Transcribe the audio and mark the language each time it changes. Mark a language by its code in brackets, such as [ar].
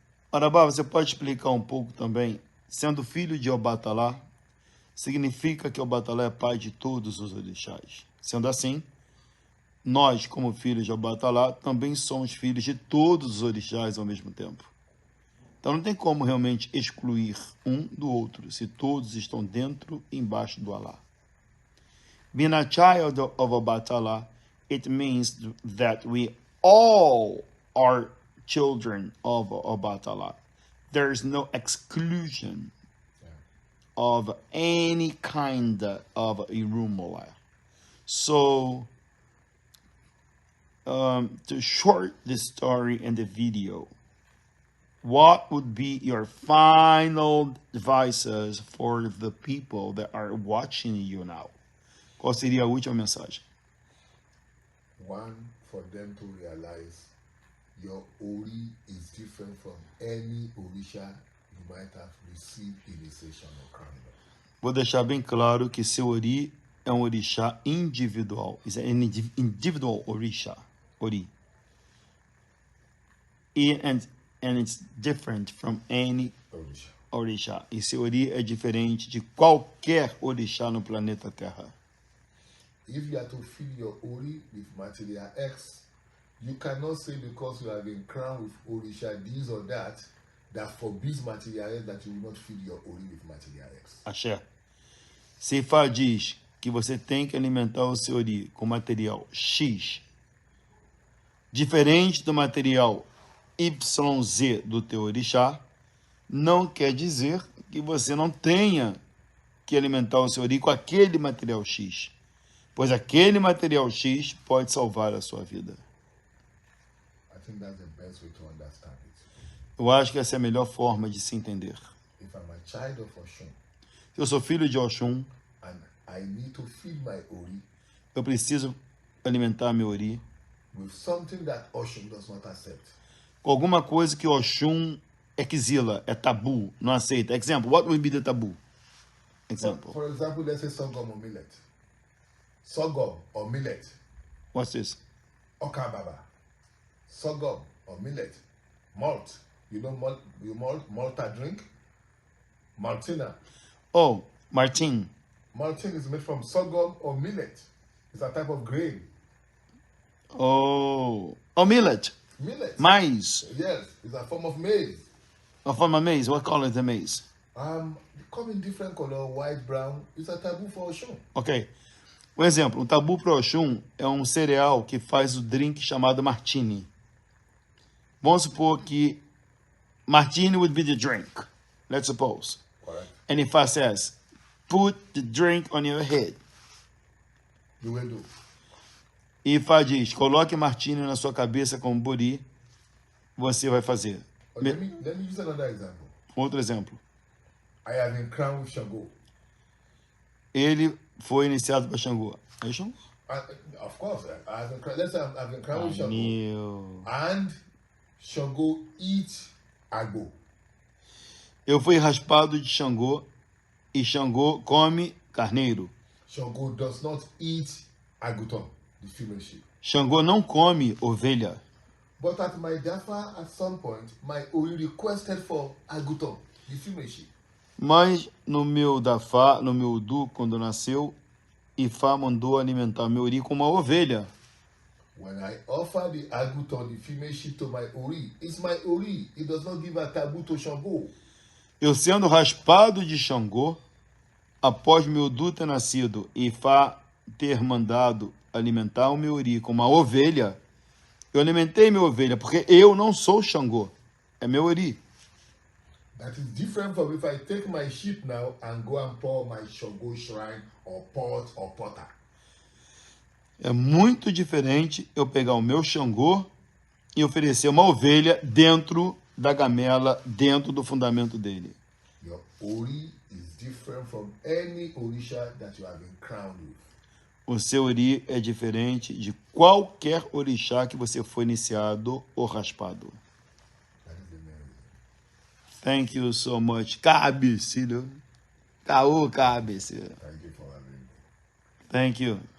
[pt] Marabá, você pode explicar um pouco também? Sendo filho de Obatalá, significa que Obatalá é pai de todos os orixás. Sendo assim, nós, como filhos de Obatalá, também somos filhos de todos os orixás ao mesmo tempo. Então não tem como realmente excluir um do outro, se todos estão dentro e embaixo do Alá. [en] Being a child of Obatalá, it means that we all are children of Obatalá. There's no exclusion of any kind of Irumolá. So, to short the story and the video, what would be your final advices for the people that are watching you now? [pt] Qual seria a última mensagem? [en] One, for them to realize your Ori is different from any Orisha you might have received initiation or crowning. [pt] Vou deixar bem claro que seu Ori é um orixá individual. [en] It's an individual orixá, Ori. And it's different from any orixá. [pt] E seu Ori é diferente de qualquer orixá no planeta Terra. [en] If you are to fill your Ori with material X, you cannot say because you have been crowned with Orisha this or that forbids material X that you will not fill your Ori with material X. [yo] Axé. [pt] Seifá diz que você tem que alimentar o seu Ori com material X, diferente do material YZ do teu orixá, não quer dizer que você não tenha que alimentar o seu Ori com aquele material X, pois aquele material X pode salvar a sua vida. [en] I think that's the best way to understand it. [pt] Eu acho que essa é a melhor forma de se entender. [en] If I'm a child of Oshun, [pt] Se eu sou filho de Oxum, [en] and I need to feed my Ori [pt] eu preciso alimentar meu Ori [en] with something that Oshun does not accept. [pt] com alguma coisa que Oxum exila, é tabu, não aceita. [en] Example, what would be the tabu? Example. For example, let's say sorghum or millet. Sorghum or millet. What's this? Okababa. Sorghum or millet. Malt. You know malta drink? Maltina. Oh, Martin. Maltin is made from sorghum or millet. It's a type of grain. Oh, millet. Millet. Maize. Yes, it's a form of maize. A form of maize. What color is the maize? Come in different color, white, brown. It's a taboo for Oshun. Ok. [pt] Um exemplo, o tabu para Oxum é um cereal que faz o drink chamado martini. Vamos supor que [en] martini would be the drink. Let's suppose. Correct. And if I says, put the drink on your head. You will do. [pt] E Ifá diz, coloque martini na sua cabeça como bori, você vai fazer. [en] Let me use another example. [pt] Outro exemplo. [en] I have been crowned with Shango. [pt] Ele foi iniciado para Xangô. Aí Xangô. [en] Of course, let's say I've been crowned with Shango. [pt] Meu. [en] And Shango eats agbo. [pt] Eu fui raspado de Xangô e Xangô come carneiro. [en] Shango does not eat aguton, the female sheep. [pt] Xangô não come ovelha. [en] But at my dafa, at some point, my Ori requested for aguton, the female sheep. [pt] Mas no meu Dafá, no meu Udu, quando nasceu, Ifá mandou alimentar meu Ori com uma ovelha. [en] When I offer the aguton, the female sheep, to my Ori, it's my Ori. It does not give a taboo to Shango. [pt] Eu sendo raspado de Xangô, após meu Udu ter nascido e Ifá ter mandado alimentar o meu Ori com uma ovelha, Eu alimentei minha ovelha, porque eu não sou Xangô. É meu Ori. [en] That is different from if I take my sheep now and go and pour my Shango shrine or pot or potter. [pt] É muito diferente eu pegar o meu Xangô e oferecer uma ovelha dentro da gamela, dentro do fundamento dele. [en] Your Ori is different from any Orisha that you have been crowned with. [pt] O seu Ori é diferente de qualquer orixá que você foi iniciado ou raspado. [en] That is the main reason. Thank you so much. Cabecilho. Caô, cabecilho. Thank you for having me. Thank you.